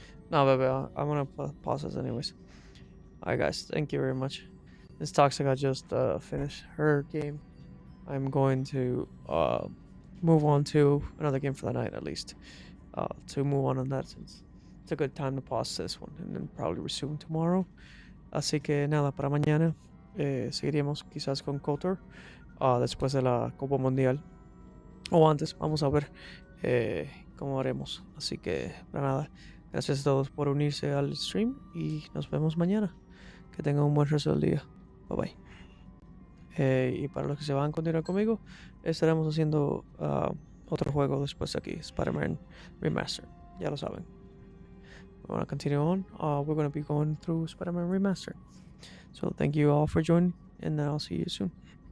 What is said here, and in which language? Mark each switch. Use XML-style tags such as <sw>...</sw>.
<en>No, baby, I'm gonna pause this anyways. Alright, guys, thank you very much. This Toxica just finished her game. I'm going to move on to another game for the night at least. To move on that since it's a good time to pause this one and then probably resume tomorrow.</en> <es>Así que nada, para mañana seguiríamos quizás con KOTOR después de la Copa Mundial. O antes, vamos a ver cómo haremos. Así que para nada, gracias a todos por unirse al stream y nos vemos mañana. Que tengan un buen resto del día. Bye bye. Y para los que se van a continuar conmigo, estaremos haciendo otro juego después de aquí, Spider-Man Remaster. Ya lo saben.</es> <en>we want to continue on, we're going to be going through Spider-Man Remastered. So thank you all for joining, and I'll see you soon.</en>